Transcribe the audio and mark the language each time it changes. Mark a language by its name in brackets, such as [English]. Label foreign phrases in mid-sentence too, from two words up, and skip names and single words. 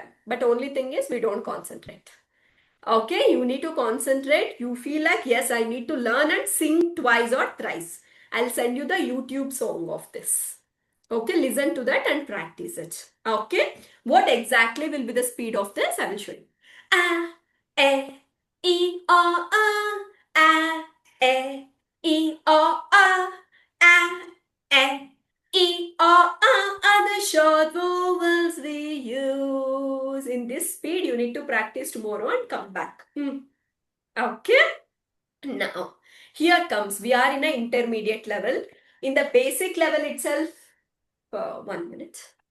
[English] But only thing is we don't concentrate. Okay, you need to concentrate. You feel like, yes, I need to learn and sing twice or thrice. I'll send you the YouTube song of this. Okay, listen to that and practice it. Okay, what exactly will be the speed of this? I will show you. A, E, I, O, A, E, I, O, A, E, I, O are the short vowels we use. In this speed, you need to practice tomorrow and come back. Okay, now here comes. We are in an intermediate level. In the basic level itself, 1 minute.